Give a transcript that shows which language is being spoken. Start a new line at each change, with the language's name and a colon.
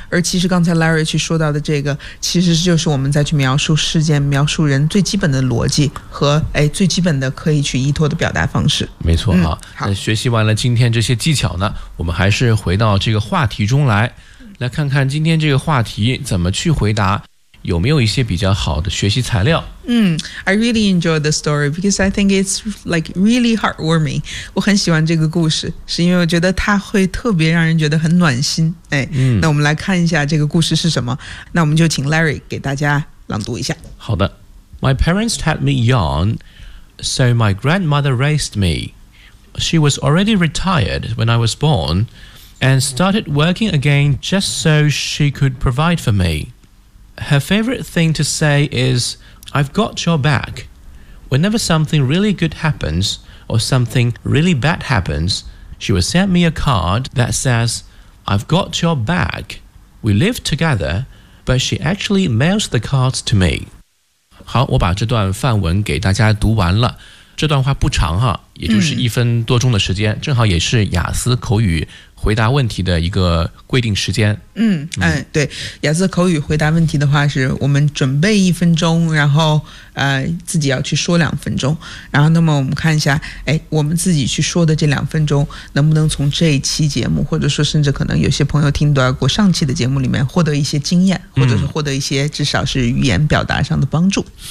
Chinese: 而其实刚才 Larry 去说到的这个，其实就是我们再去描述事件描述人最基本的逻辑和最基本的可以去依托的表达方式。没错啊。好，学习完了今天这些技巧呢，我们还是回到这个话题中来，来看看今天这个话题怎么去回答，有没有一些比较好的学习材料。
English: I really enjoyed the story because I think it's like really heartwarming.
Chinese: 我很喜欢这个故事，是因为我觉得它会特别让人觉得很暖心。那我们来看一下这个故事是什么，那我们就请 Larry 给大家朗读一下。好的。
English: My parents had me young, so my grandmother raised me. She was already retired when I was born and started working again just so she could provide for me. Her favorite thing to say is, I've got your back. Whenever something really good happens or something really bad happens, she would send me a card that says, I've got your back. We live together, but she actually mails the cards to me.
Chinese: 好，我把这段范文给大家读完了。这段话不长哈，也就是一分多钟的时间，正好也是雅思口语回答问题的一个规定时间。对，雅思口语回答问题的话是我们准备一分钟，然后自己要去说两分钟，然后那么我们看一下我们自己去说的这两分钟能不能从这一期节目，或者说甚至可能有些朋友听到过上期的节目里面获得一些经验，或者是获得一些至少是语言表达上的帮助。